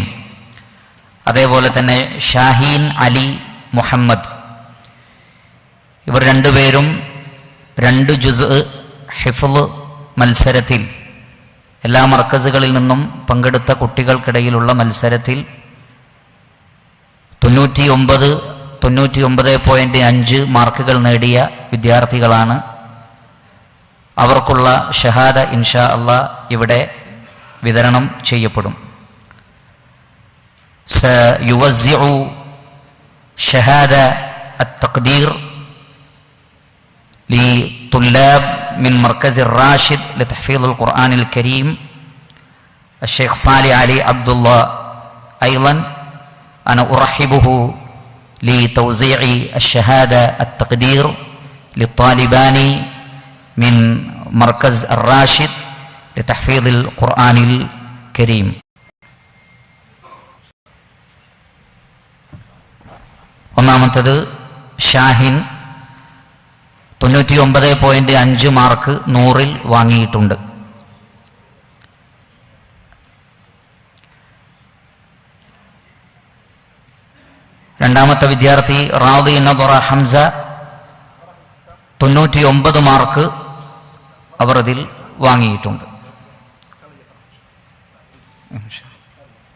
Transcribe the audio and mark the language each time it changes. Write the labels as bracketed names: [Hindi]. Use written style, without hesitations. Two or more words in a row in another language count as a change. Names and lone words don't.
[Malayalam] അതേപോലെ തന്നെ ഷാഹീൻ അലി മുഹമ്മദ്, ഇവർ 2 പേരും 2 ജുസ് ഹിഫ്ള് മത്സരത്തിൽ എല്ലാ മർക്കസുകളിൽ നിന്നും പങ്കെടുത്ത കുട്ടികൾക്കിടയിലുള്ള മത്സരത്തിൽ 99.5 മാർക്കുകൾ നേടിയ വിദ്യാർത്ഥികളാണ്. അവർക്കുള്ള ഷഹാദ [Arabic] إن شاء الله [Malayalam] ഇവിടെ വിതരണം ചെയ്യപ്പെടും. [Arabic] سيوزع شهادة التقدير لطلاب من مركز الراشد لتحفيظ القرآن الكريم الشيخ صالح علي عبد الله. أيضا أنا أرحبه لتوزيع الشهادة التقدير للطالبان من مركز الراشد لتحفيظ القرآن الكريم. [Malayalam] ഒന്നാമത്തത് ഷാഹിൻ 99.5 മാർക്ക് 100-ൽ വാങ്ങിയിട്ടുണ്ട്. രണ്ടാമത്തെ വിദ്യാർത്ഥി റാദി നദറ ഹംസ 99 മാർക്ക് അവർ അതിൽ വാങ്ങിയിട്ടുണ്ട്.